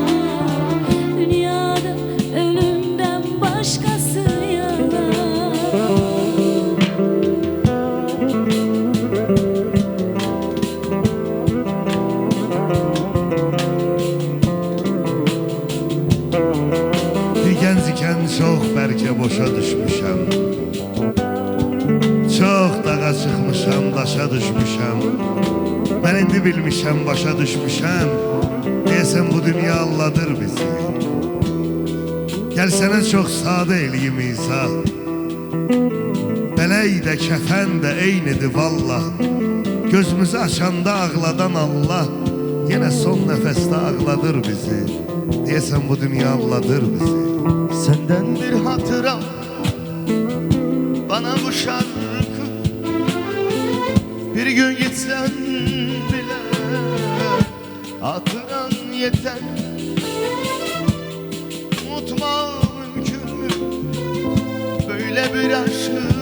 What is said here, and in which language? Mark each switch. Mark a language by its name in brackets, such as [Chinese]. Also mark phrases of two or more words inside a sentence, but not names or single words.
[Turkish] Dünyada ölümden başkası yalan. [Azerbaijani] Bir genç ikən çox bəlkə boşa düşmüşəm. Çox dağa çıxmışam, daşa düşmüşəm. Mən indi bilmişəm, başa düşmüşəm. Deyəsən bu dünya alladır bizi. Gəl sənə çox sadə eləyim izah. Bələk də, kəfən də eynidir vallah. Gözümüzü açanda ağladan Allah yenə son nəfəsdə ağladır bizi. Deyəsən bu dünya alladır bizi. [Turkish] Senden bir hatıra bana bu şarkı. Bir gün gitsen bile hatıran yeter. Unutma mümkün mü böyle bir aşkı?